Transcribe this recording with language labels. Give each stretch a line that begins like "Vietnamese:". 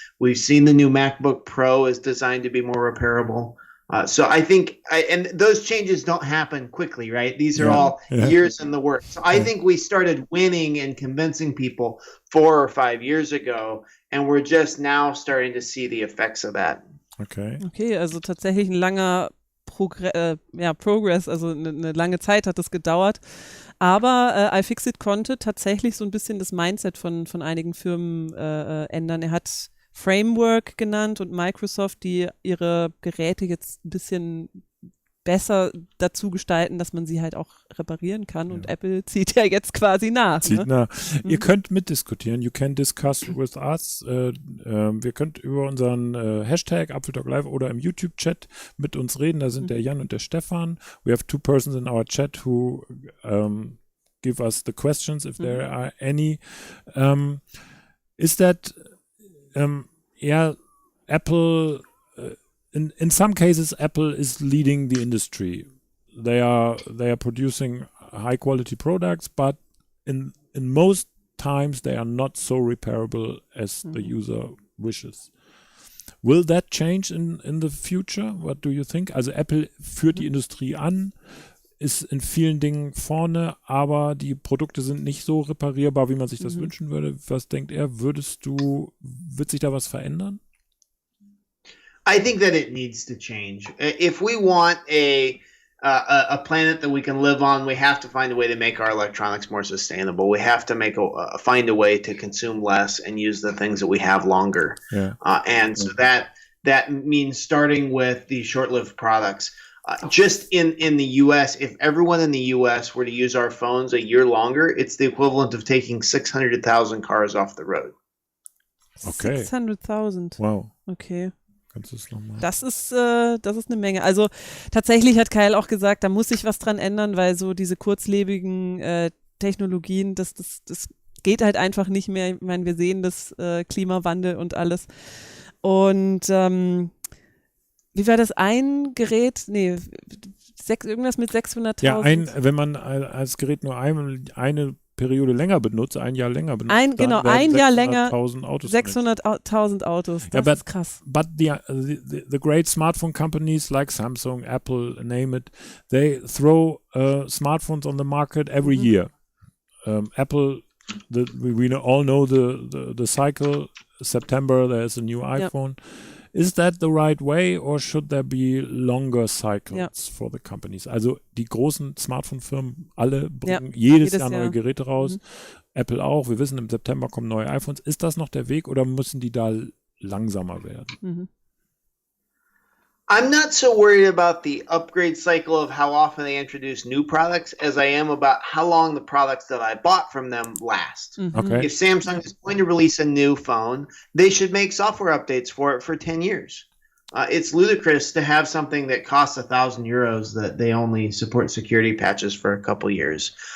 English: We've seen the new MacBook Pro is designed to be more repairable. So I think, and those changes don't happen quickly, right? These are all years in the works. So I think we started winning and convincing people 4 or 5 years ago, and we're just now starting to see the effects of that.
German: Okay, also tatsächlich ein langer Progress, also eine lange Zeit hat es gedauert. Aber iFixit konnte tatsächlich so ein bisschen das Mindset von einigen Firmen ändern. Er hat Framework genannt und Microsoft, die ihre Geräte jetzt ein bisschen besser dazu gestalten, dass man sie halt auch reparieren kann. Und Apple zieht ja jetzt quasi nach. Ihr könnt mitdiskutieren.
English: You can discuss with us.
German: Wir könnt über unseren Hashtag #ApfelTalkLive oder im YouTube-Chat mit uns reden. Da sind der Jan und der Stefan.
English: We have 2 persons in our chat who give us the questions if there are any. Is that Apple? In some cases, Apple is leading the industry. They are producing high quality products, but in most times they are not so repairable as the user wishes. Will that change in the future? What do you think?
German: Also Apple führt die Industrie an, ist in vielen Dingen vorne, aber die Produkte sind nicht so reparierbar, wie man sich das wünschen würde. Was denkt er? Wird sich da was verändern?
English: I think that it needs to change. If we want a planet that we can live on, we have to find a way to make our electronics more sustainable. We have to find a way to consume less and use the things that we have longer. So that means starting with the short-lived products. Just in the U.S., if everyone in the U.S. were to use our phones a year longer, it's the equivalent of taking 600,000 cars off the road. Okay. 600,000. Wow. Okay.
German: Kannst du es nochmal? Das ist eine Menge. Also tatsächlich hat Kyle auch gesagt, da muss sich was dran ändern, weil so diese kurzlebigen Technologien, das geht halt einfach nicht mehr. Ich meine, wir sehen das Klimawandel und alles. Und wie war das? Ein Gerät? Nee, irgendwas mit 600.000? Ja, wenn man als Gerät nur eine Periode länger benutzt, ein Jahr länger benutzt, ein Jahr länger, 600.000 Autos. 600.000 Autos, das ist krass.
English: But the great smartphone companies like Samsung, Apple, name it, they throw smartphones on the market every year. Apple, we all know the cycle. September, there's a new iPhone. Is that the right way or should there be longer cycles for the companies?
German: Also die großen Smartphone-Firmen alle bringen jedes Jahr neue Geräte raus. Apple auch. Wir wissen, im September kommen neue iPhones. Ist das noch der Weg oder müssen die da langsamer werden?
English: I'm not so worried about the upgrade cycle of how often they introduce new products as I am about how long the products that I bought from them last. Okay. If Samsung is going to release a new phone, they should make software updates for it for 10 years. It's ludicrous to have something that costs €1,000 that they only support security patches for a couple years.